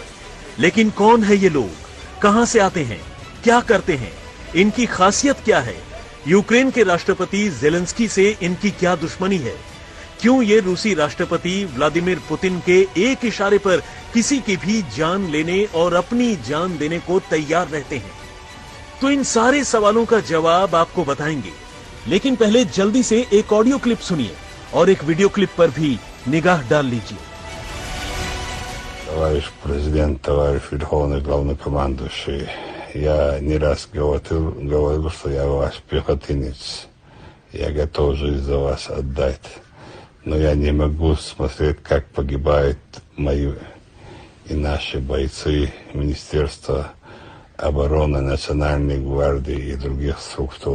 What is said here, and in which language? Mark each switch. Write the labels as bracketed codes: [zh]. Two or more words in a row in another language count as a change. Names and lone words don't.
[hi] लेकिन कौन है ये लोग, कहां से आते हैं, क्या करते हैं, इनकी खासियत क्या है, यूक्रेन के राष्ट्रपति जेलेंस्की से इनकी क्या दुश्मनी है, क्यों ये रूसी राष्ट्रपति व्लादिमीर पुतिन के एक इशारे पर किसी की भी जान लेने और अपनी जान देने को तैयार रहते हैं, तो इन सारे सवालों का जवाब आपको बताएंगे। लेकिन पहले जल्दी से एक [en] audio clip [hi] सुनिए और एक [en] video clip [hi] पर भी निगाह डाल लीजिए। [ru] Товарищ президент, товарищ верховный главнокомандующий, я не раз говорил, что я ваш пехотинец. Я готов жизнь за вас отдать. Но я не могу смотреть, как погибают мои и наши бойцы Министерства обороны, Национальной гвардии и других структур.